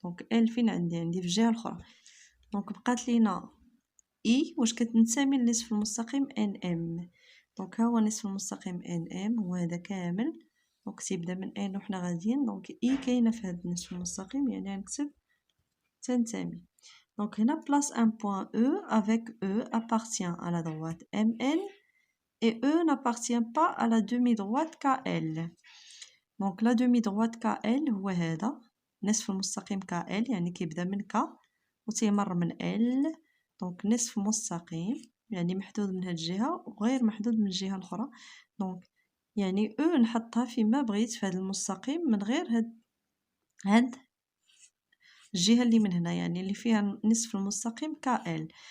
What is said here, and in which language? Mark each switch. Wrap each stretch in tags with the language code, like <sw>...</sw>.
<ar>دونك L فين عندي في الجهه الاخرى. دونك بقات لينا اي واش كتنتمي للنصف المستقيم NM. دونك ها هو نصف المستقيم NM هو هذا كامل، دونك تيبدا من ان وحنا غاديين. دونك اي كاينه في هذا النصف المستقيم، يعني غنكتب تنتمي. دونك هنا</ar> <fr>place un point E avec E appartient à la droite MN et E n'appartient pas à la demi-droite KL.</fr> <ar>دونك لا demi-droite KL هو هذا نصف المستقيم KL، يعني كيبدا من K وتيمر من L. دونك نصف مستقيم يعني محدود من هاد الجهه وغير محدود من الجهه الاخرى. دونك يعني او نحطها فيما بغيت في هذا المستقيم من غير هاد الجهه اللي من هنا، يعني اللي فيها نصف المستقيم KL.</ar>